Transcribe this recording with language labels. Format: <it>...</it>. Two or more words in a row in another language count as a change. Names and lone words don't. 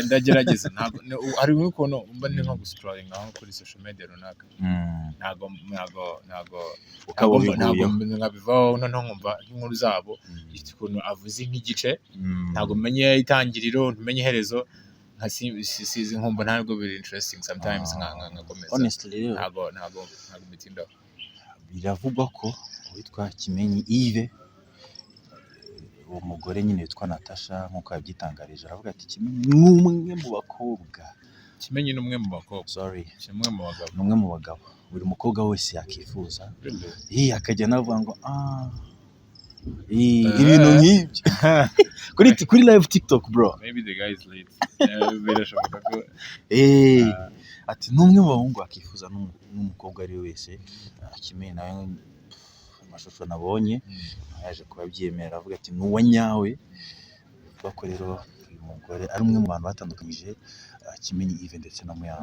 <rw>Ndagerageza ntabwo hari ukuntu mba ndi nko guscrolling aho kuri</rw> <en>social media</en> <rw>runaka ntabwo nkabivaho noneho nkumva inkuru zabo ikuntu avuze nk'igice ntabwo menye itangiriro ntumenye iherezo sizi nkumva ntabwo biri</rw> <en>interesting sometimes</en> <rw>nkakomeza.</rw> <en>Honestly</en> <rw>ntabwo bitindaho. Biravugwa ko witwa Kimenyi Yves uwo mugore nyine witwa Natasha nkuko yabyitangarije aravuga ati Kimenyi ni umwe mu bakobwa. Kimenyi ni umwe mu bakobwa.</rw> <en>Sorry.</en> <rw>Kimwe mu bagabo. Ni umwe mu bagabo. Buri mukobwa wese yakifuza. Akajya navuga ngo ibintu nk'ibyo kuri live TikTok bro.</rw> <en>Maybe the guy is late.</en> <rw>Birashoboka ko ati numwe mu bahungu akifuza n'umukobwa ari wese. Kimenyi nawe amashusho nabonye yaje kubabyemera avuga ati nuwa nyawe. Bako rero uyu mugore ari umwe mu bantu batandukanyije Kimenyi Yves ndetse na Muyango.</rw>